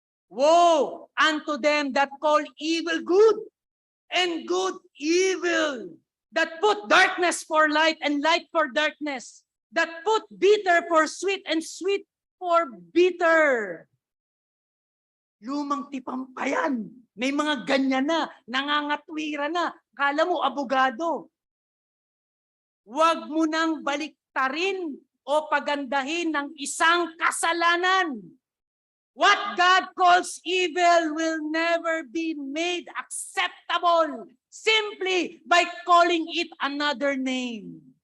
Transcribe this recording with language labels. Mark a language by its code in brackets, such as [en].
[en] Woe unto them that call evil good, and good evil, that put darkness for light and light for darkness, that put bitter for sweet and sweet for bitter. [tl] Lumang tipang pa yan. May mga ganyan na, nangangatwira na. Kala mo abogado. Huwag mo nang baliktarin o pagandahin ng isang kasalanan. [en] What God calls evil will never be made acceptable simply by calling it another name.